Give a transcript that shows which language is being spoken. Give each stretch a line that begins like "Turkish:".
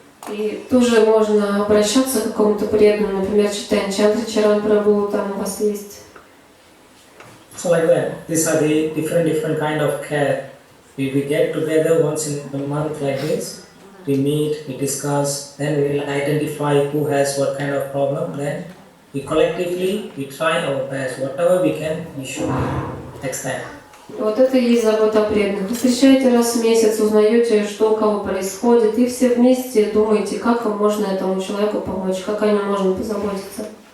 Russian: И тоже можно обращаться к какому-то преданному, например, Chaitanya Chandracharan Prabhu, там у вас есть.
English: So like that, these are the different kind of care. We get together once in a month like this, we meet, we discuss, then we will identify who has what kind of problem, then we collectively, we try our best, whatever we can, we should next time.
Russian: Вот это и есть забота о преданных. Вы встречаете раз в месяц, узнаете, что у кого происходит, и все вместе думаете, как можно этому человеку помочь, как о нем можно позаботиться.